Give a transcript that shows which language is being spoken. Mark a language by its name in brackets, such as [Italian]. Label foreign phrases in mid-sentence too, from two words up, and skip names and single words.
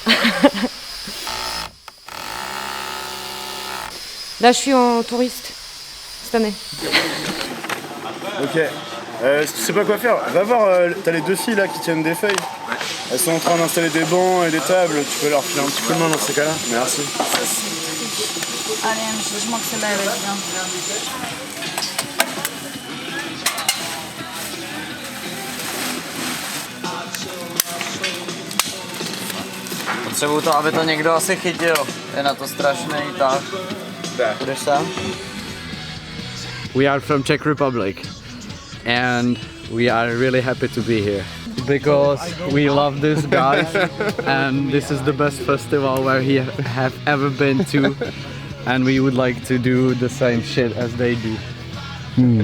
[French] Là, je suis en touriste cette année. Ok, si tu sais pas quoi faire, va voir, t'as les 2 filles là qui tiennent des feuilles. Elles sont en train d'installer des bancs et des tables, tu peux leur filer un petit coup de main dans ces cas-là. Merci. Allez, je manque celle-là, elle va bien. [Czech] Potřebuju to, aby to někdo asi chytil. Je na to strašný tah. Budeš sám? [English] We are from Czech Republic and we are really happy to be here because we love these guys and this is the best festival where we have ever been to and we would like to do the same shit as they do.